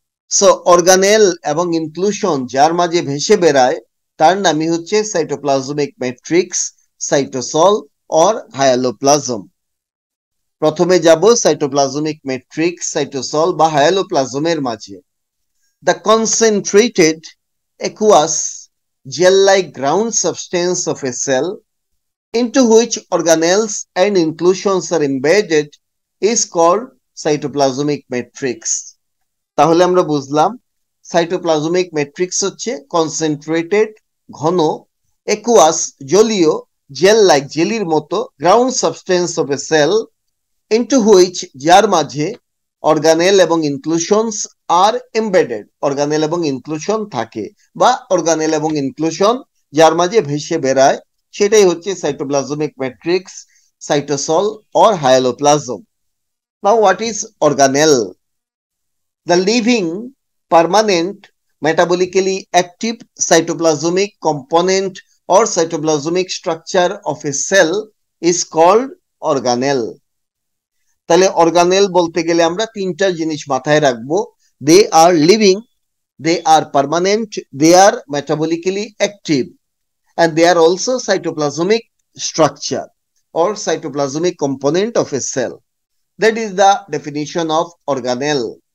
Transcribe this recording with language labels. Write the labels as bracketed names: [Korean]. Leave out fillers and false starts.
[Bangla] So organelle এবং inclusion যার মাঝে ভেসে বেড়ায় তার নামই হচ্ছে সাইটোপ্লাজমিক ম্যাট্রিক্স, সাইটোসল অর হায়ালোপ্লাজম। প্রথমে যাব সাইটোপ্লাজমিক ম্যাট্রিক্স, সাইটোসল বা হায়ালোপ্লাজমের মাঝে। [English] The concentrated aqueous gel-like ground substance of a cell into which organelles and inclusions are embedded is called cytoplasmic matrix. [Bangla] তাহলে আমরা বুঝলাম সাইটোপ্লাজমিক ম্যাট্রিক্স হচ্ছে কনসেন্ট্রেটেড, ঘন, aqueous জলীয়, জেল লাইক জেলির মতো, ground substance of A sell [English] into which [Bangla] যার মাঝে organelle এবং ইনক্লুশনস আর এমবেডেড, অর্গানেল এবং ইনক্লুশন থাকে বা অর্গানেল এবং ইনক্লুশন যার মাঝে ভেসে বেড়ায়, সেটাই হচ্ছে cytoplasmic matrix, cytosol or হায়ালোপ্লাজম। [English] Now what is organelle? The living, permanent, metabolically active cytoplasmic component or cytoplasmic structure of a cell is called organelle. [Bangla] তাহলে অর্গানেল বলতে গেলে আমরা তিনটা জিনিস মাথায় রাখবো। [English] They are living, they are permanent, they are metabolically active, and they are also cytoplasmic structure or cytoplasmic component of a cell. That is the definition of organelle.